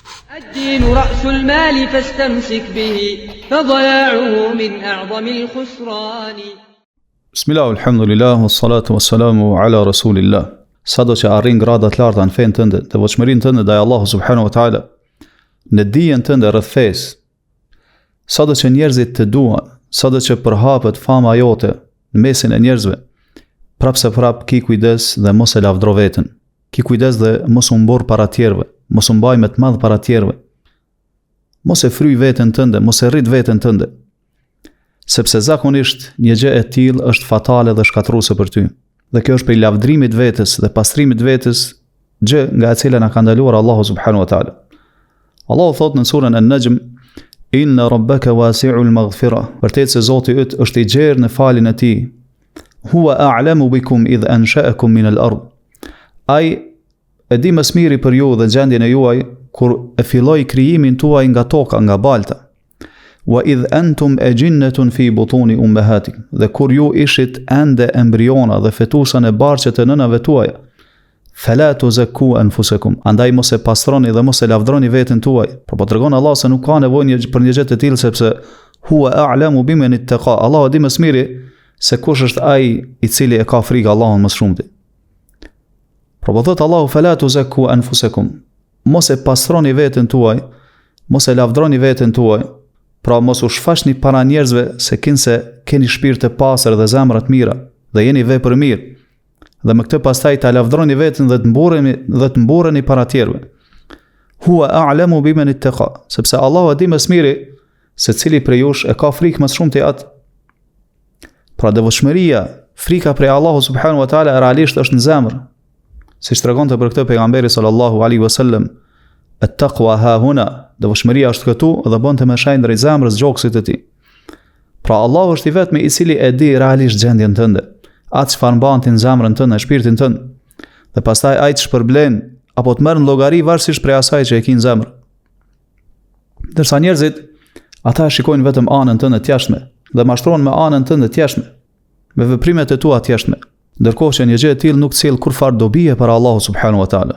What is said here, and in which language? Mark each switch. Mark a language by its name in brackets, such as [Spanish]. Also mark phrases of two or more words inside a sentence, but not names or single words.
[Arabic] الدين رأس المال فاستمسك به فضياعه من أعظم الخسران. بسم الله والحمد لله والصلاة والسلام على رسول الله. [Albanian] Sado që arrin gradat larta në fenë tënde, të devotshmërinë tënde ndaj Allahut [Arabic] سبحانه وتعالى, [Albanian] në dijen tënde rreth fesë, sado që njerëzit të duan, sado që përhapet fama jote në mesin e njerëzve, prap ki kujdes dhe mos e lavdro veten. Ki kujdes dhe mos u mbor para tjerëve, mos u mbaj me të madh para tjerëve. Mos e fryj veten tënde, mos e rrit veten tënde. Sepse zakonisht një gjë e tillë është fatale dhe shkatruese për ty. Dhe kjo është prej lavdrimit vetes dhe pastrimit vetes, gjë nga e cila na ka ndaluar Allahu [Arabic] سبحانه وتعالى. [Albanian] Allahu thot në surën An-Najm: [Arabic] إن ربك واسع المغفرة. [Albanian] Vërtet se Zoti yt është i gjerë në faljen e tij. [Arabic] هو أعلم بكم إذ أنشأكم من الأرض. [Albanian] Ai e di më së miri për ju dhe gjendjen e juaj kur e filloi krijimin tuaj nga toka, nga balta. [Arabic] وإذ أنتم أجنة في بطون أمهاتكم. [Albanian] Dhe kur ju ishit ende embriona dhe fetusa në barqet e nënave tuaja. [Arabic] فلا تزكوا أنفسكم. [Albanian] Andaj mos e pastroni dhe mos e lavdroni veten tuaj. Por po tregon Allah se nuk ka nevojë për një gjë të tillë, sepse [Arabic] هو أعلم بمن اتقى. [Albanian] Allahu di më së miri se kush është ai i cili e ka frikë Allahun më shumë. Por po thot Allahu [Arabic] فلا تزكوا أنفسكم. [Albanian] Mos e pastroni veten tuaj, mos e lavdroni veten tuaj. Pra mos u shfaqni para njerëzve se keni shpirt të pastër dhe zemra të mira dhe jeni vepër mirë. Dhe me këtë pastaj ta lavdroni veten dhe të mburreni para tjerëve. [Arabic] هو أعلم بمن اتقى, [Albanian] sepse Allahu di më së miri se cili prej jush e ka frikë më shumë te atë. Pra devotshmëria, frika prej Allahu [Arabic] سبحانه وتعالى [Albanian] realisht është në zemër. Siç tregonte për këtë pejgamberi [Arabic] صلى الله عليه وسلم: التقوى ها هنا, [Albanian] devotshmëria është këtu dhe bën të më shajnë drejt zemrës gjoksit të tij. Pra Allahu është i vetmi i cili e di realisht gjendjen tënde, atë çfarë mban ti në zemrën tënde, në shpirtin tënd. Dhe pastaj ai të shpërblen apo të merr në llogari varësisht prej asaj që e ke në zemër. Ndërsa njerëzit, ata shikojnë vetëm anën tënde të jashtme dhe mashtrohen me anën tënde të jashtme, me veprimet e tua të jashtme, ndërkohë që një gjë e tillë nuk sjell kurfar dobi për Allahu [Arabic] سبحانه وتعالى.